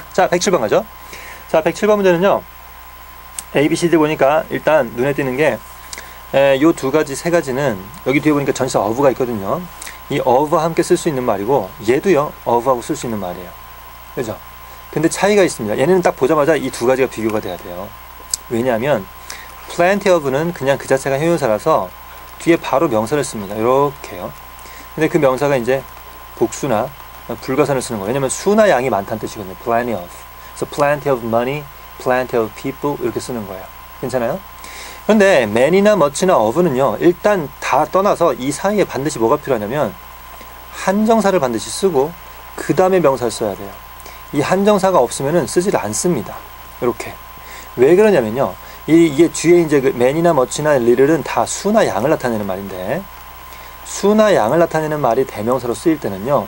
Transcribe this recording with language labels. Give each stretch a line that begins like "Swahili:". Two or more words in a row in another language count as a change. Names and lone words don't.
Korean: 자, 107번 가죠. 자, 107번 문제는요. A, B, C, D 보니까 일단 눈에 띄는 게 요 두 가지, 세 가지는 여기 뒤에 보니까 전치사 of가 있거든요. 이 of와 함께 쓸 수 있는 말이고 얘도요. of하고 쓸 수 있는 말이에요. 그죠? 근데 차이가 있습니다. 얘네는 딱 보자마자 이 두 가지가 비교가 돼야 돼요. 왜냐하면
English: plenty of
Korean: 는 그냥 그 자체가 형용사라서 뒤에 바로 명사를 씁니다. 이렇게요. 근데 그 명사가 이제 복수나 불가산을 쓰는 거예요. 왜냐면 수나 양이 많다는 뜻이거든요.
English: plenty of.
Korean: 그래서
English: plenty of money, plenty of people
Korean: 이렇게 쓰는 거예요. 괜찮아요? 그런데 man이나 much나 of는요. 일단 다 떠나서 이 사이에 반드시 뭐가 필요하냐면 한정사를 반드시 쓰고 그 다음에 명사를 써야 돼요. 이 한정사가 없으면은 쓰지를 않습니다. 이렇게. 왜 그러냐면요. 이게 뒤에 이제 그 man이나 much나 little은 다 수나 양을 나타내는 말인데 수나 양을 나타내는 말이 대명사로 쓰일 때는요.